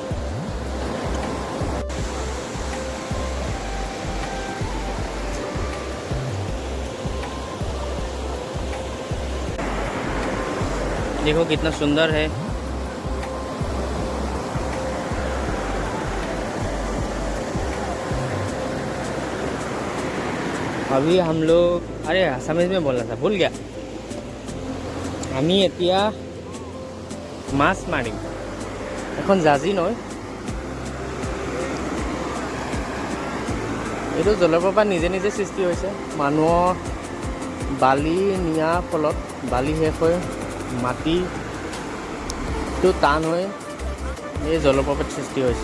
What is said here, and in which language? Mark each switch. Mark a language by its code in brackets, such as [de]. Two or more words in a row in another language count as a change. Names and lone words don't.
[hi] देखो कितना सुंदर है। अभी हम लोग, अरे समझ में बोलना था, भूल गया। [as] আমি এতিয়া মাছ মাৰিম। এখন জাজি নয়, এইটো জলপ্ৰপাত নিজে নিজে সৃষ্টি হৈছে। মানুহৰ বালি নিয়াৰ ফলত বালি শেষ হৈ মাটিটো টান হৈ এই জলপ্ৰপাত সৃষ্টি হৈছে।